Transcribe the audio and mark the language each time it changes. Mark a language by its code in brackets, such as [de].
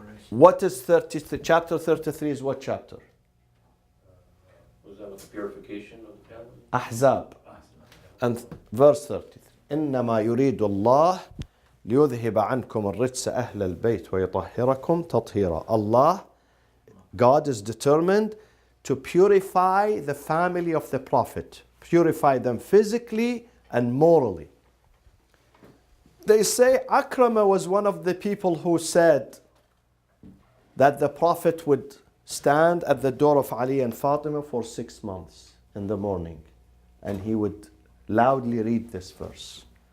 [en] What is 33? Chapter 33 is what chapter? Was that with the purification of the tablet? Ahzab. And verse 33. [ar] إنما يريد الله ليذهب عنكم الرجس أهل البيت ويطهركم تطهيرا. [en] Allah, God is determined to purify the family of the Prophet. Purify them physically and morally. They say Akrama was one of the people who said that the Prophet would stand at the door of Ali and Fatima for 6 months in the morning, and he would loudly read this verse.